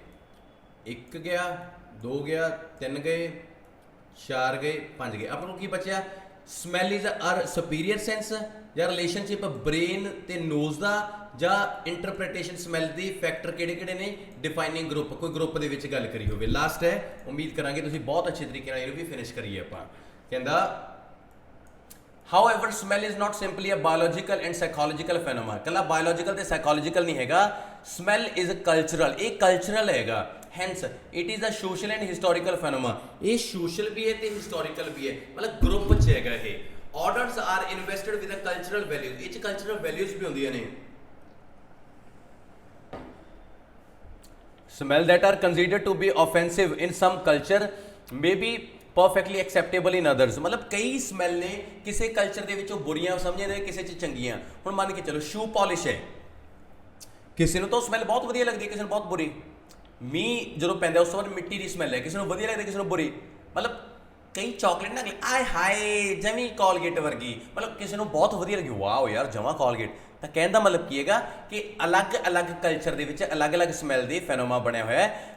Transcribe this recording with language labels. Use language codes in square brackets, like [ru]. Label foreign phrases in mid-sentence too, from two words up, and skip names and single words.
[pa] 1 ਗਿਆ 2 ਗਿਆ 3 ਗਏ 4 ਗਏ 5 ਗਏ ਆਪਣੇ ਕੋਲ ਕੀ ਬਚਿਆ [en] smell is our superior sense [pa] ਜਾਂ [en] relationship brain [pa] ਤੇ ਨੋਜ਼ ਦਾ ਜਾਂ [en] interpretation smell [pa] ਦੀ ਫੈਕਟਰ ਕਿਹੜੇ ਕਿਹੜੇ ਨੇ [en] defining group [pa] ਕੋਈ ਗਰੁੱਪ ਦੇ ਵਿੱਚ ਗੱਲ ਕਰੀ ਹੋਵੇ ਲਾਸਟ ਹੈ ਉਮੀਦ ਕਰਾਂਗੇ ਤੁਸੀਂ ਬਹੁਤ ਅੱਛੇ ਤਰੀਕੇ ਨਾਲ ਇਹ ਵੀ ਫਿਨਿਸ਼ ਕਰੀਏ ਆਪਾਂ ਕਹਿੰਦਾ [en] however smell is not simply a biological and psychological phenomenon [pa] ਕੱਲਾ biological ਤੇ psychological ਨਹੀਂ ਹੈਗਾ [en] smell is cultural [pa] ਇਹ cultural ਹੈਗਾ [en] hence it is a social and historical phenomenon [pa] ਇਹ social ਵੀ ਹੈ [en] ਤੇ historical ਵੀ ਹੈ [pa] ਮਤਲਬ ਗਰੁੱਪ 'ਚ ਹੈਗਾ ਇਹ [en] orders are invested with a cultural values [pa] ਇਹ 'ਚ cultural values ਵੀ ਹੁੰਦੀਆਂ ਨੇ [en] smell that are considered to be offensive in some culture may be perfectly acceptable in others [pa] ਮਤਲਬ ਕਈ ਸਮੈਲ ਨੇ ਕਿਸੇ ਕਲਚਰ ਦੇ ਵਿੱਚ ਉਹ ਬੁਰੀਆਂ ਸਮਝਦੇ ਨੇ ਕਿਸੇ 'ਚ ਚੰਗੀਆਂ ਹੁਣ ਮੰਨ ਕੇ ਚਲੋ [en] shoe polish [pa] ਹੈ ਕਿਸੇ ਨੂੰ ਤਾਂ ਸਮੈਲ ਬਹੁਤ ਵਧੀਆ ਲੱਗਦੀ ਹੈ ਕਿਸੇ ਨੂੰ ਬਹੁਤ ਬੁਰੀ ਮੀਂਹ ਜਦੋਂ ਪੈਂਦਾ ਉਸ ਤੋਂ ਬਾਅਦ ਮਿੱਟੀ ਦੀ ਸਮੈਲ ਹੈ ਕਿਸੇ ਨੂੰ ਵਧੀਆ ਲੱਗਦੀ ਕਿਸੇ ਨੂੰ ਬੁਰੀ ਮਤਲਬ ਕਈ ਚਾਕਲੇਟ ਨਾ ਆਏ ਹਾਏ ਜਮੀ ਕੋਲਗੇਟ ਵਰਗੀ ਮਤਲਬ ਕਿਸੇ ਨੂੰ ਬਹੁਤ ਵਧੀਆ ਲੱਗੀ ਵਾਓ ਯਾਰ ਜਮਾ ਕੋਲਗੇਟ ਤਾਂ ਕਹਿਣ ਦਾ ਮਤਲਬ ਕੀ ਹੈਗਾ ਕਿ ਅਲੱਗ-ਅਲੱਗ ਕਲਚਰ ਦੇ ਵਿੱਚ ਅਲੱਗ-ਅਲੱਗ ਸਮੈਲ ਦੇ ਫੈਨੋਮਾ ਬਣਿਆ ਹੋਇਆ ਹੈ।